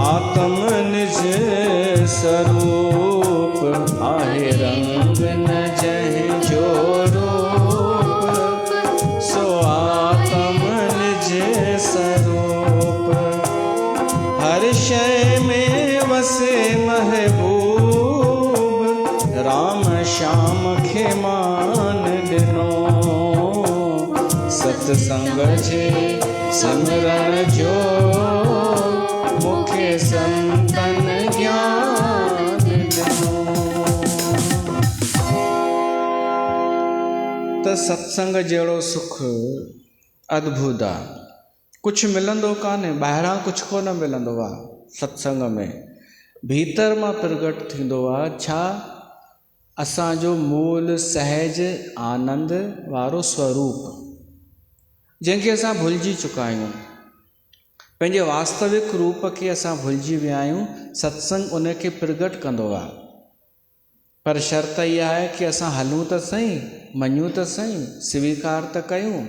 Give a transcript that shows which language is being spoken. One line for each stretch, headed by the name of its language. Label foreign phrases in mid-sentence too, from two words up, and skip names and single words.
Sindhi: आत्म निज स्वरूप, आहे रंग न जहि जो रूप, सो आत्म निज स्वरूप। हर शय में वसे महबूब, राम श्याम खे मान ॾिनो। सत्संग जे सिमरण जो, मुखे संतन ज्ञान ॾिनो। त सत्संग जहिड़ो सुख अद्भुत आहे, कुझु मिलंदो कान्हे, ॿाहिरां कुझु कोन मिलंदो आहे। सत्संग में भीतर मां प्रगट थींदो आहे छा? असांजो मूल सहज आनंद वारो स्वरूप, जंहिंखे असां भुलिजी चुका आहियूं। पंहिंजे वास्तविक रूप खे असां भुलिजी विया आहियूं। सत्संग उनखे प्रगट कंदो आहे, पर शर्त इहा आहे कि असां हलूं त सही, मञूं त सही, स्वीकार त कयूं।